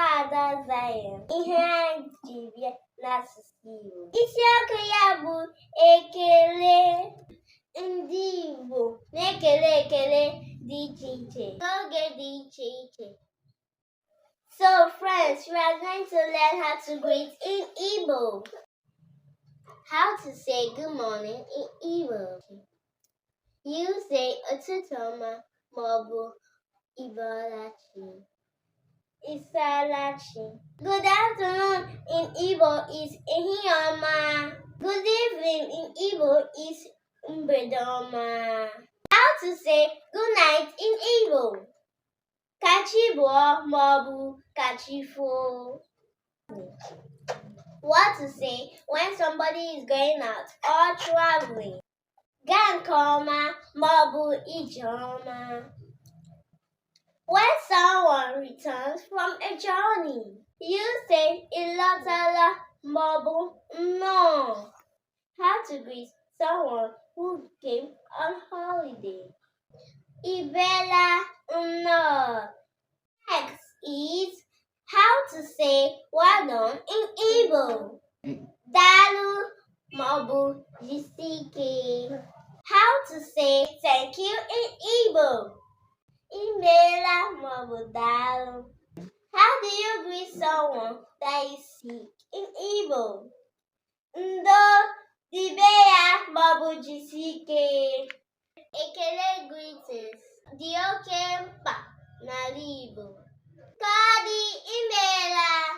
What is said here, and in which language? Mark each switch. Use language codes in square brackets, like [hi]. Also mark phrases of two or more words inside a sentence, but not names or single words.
[ig] Ada Zion ihe anyị ji bịa n'asụsụ Igbo. Isiokwu ya bụ ekele. Ndị Igbo na-ekele ekele dị iche iche n'oge dị iche iche. [en] So friends, we are going to learn how to greet in Igbo. How to say good morning in Igbo. You say [ig] ụtụtụ ọma maọbụ ịbọọlachi. Isalachi. [en] Good afternoon in Igbo is [ig] ehihie ọma. [en] Good evening in Igbo is [ig] mgbede ọma. [en] How to say good night in Igbo. [ig] Kachi bụọ maọbụ kachi foo. [en] What to say when somebody is going out or traveling. [ig] Gaa nke ọma maọbụ ije ọma. [en] When someone returns from a journey, you say [ig] ịlọtala maọbụ nnọọ. [en] How to greet someone who came on holiday. [ig] Ibela nnọọ. [en] Next is how to say well done in Igbo. [ig] Daalụ maọbụ jisike. [en] How to say thank you in Igbo. [ig] Imeela maọbụ daalụ. [en] How do you greet someone that is sick in Igbo? [ig] Ndo, dibe ya maọbụ jisike. Ekele greetings dị oke mkpa n'ala Igbo. Ka ọ dị, imeela.